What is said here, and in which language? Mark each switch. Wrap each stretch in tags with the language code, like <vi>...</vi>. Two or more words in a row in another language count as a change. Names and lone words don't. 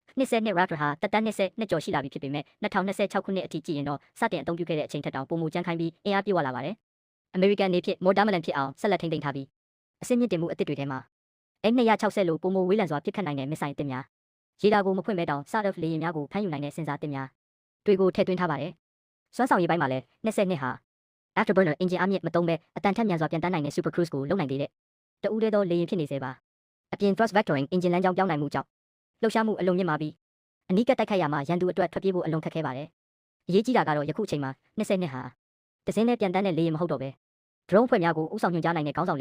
<my>နှစ်ဆယ်နှစ် Raptor ဟာတက်တန်းနှစ်ကျော်ရှိလာပြီဖြစ်ပေမဲ့2026ခုနှစ်အထိကြည့်ရင်တော့စတင်အသုံးပြုခဲ့တဲ့အချိန်ထက်တောင်ပိုမိုကြမ်းခိုင်းပြီးအင်အားပြည့်ဝလာပါတယ်။ American အနေဖြင့်</my> <en>more dominant</en> <my>ဖြစ်အောင်ဆက်လက်ထိန်းသိမ်းထားပြီးအဆင့်မြင့်တင်မှုအသစ်တွေထဲမှာ M260 လိုပိုမိုဝေးလံစွာပစ်ခတ်နိုင်တဲ့မစ်ဆိုင်အသစ်များရေဒါကိုမဖွင့်မဲတောင် SAR-F လေယာဉ်များကိုဖမ်းယူနိုင်တဲ့စင်ဆာအသစ်များတွေကိုထည့်သွင်းထားပါတယ်။စွမ်းဆောင်ရည်ပိုင်းမှာလည်း22ဟာ Afterburner အင်ဂျင်အားမြင့်မသုံးဘဲအတ န်ထက်မြန်စွာပြန်တန်းနိုင်တဲ့</my> <en>Super Cruise</en> <my>ကိုလုပ်နိုင်သေးတဲ့တဦးတည်းသောလေယာဉ်ဖြစ်နေစေပါ။အပြင်</my> <en>Thrust Vectoring</en> <my>အင်ဂျင်လမ်းကြောင်းပြောင်းနိုင်မှုကြောင့်လှုပ်ရှားမှုအလွန်မြင့်မာပြီးအနီးကပ်တိုက်ခိုက်ရမှာရန်သူအတွက်ထွက်ပြေးဖို့အလွန်ခက်ခဲပါတယ်။အရေးကြီးတာကတော့ယခုအချိန်မှာ22ဟာတစင်းနဲ့ပြန်တန်းတဲ့လေယာဉ်မဟုတ်တော့ဘဲ drone ဖွဲ့များကိုဥဆောင်ညွှန်ကြားနိုင်တဲ့ခေါင်းဆောင်လေ</my>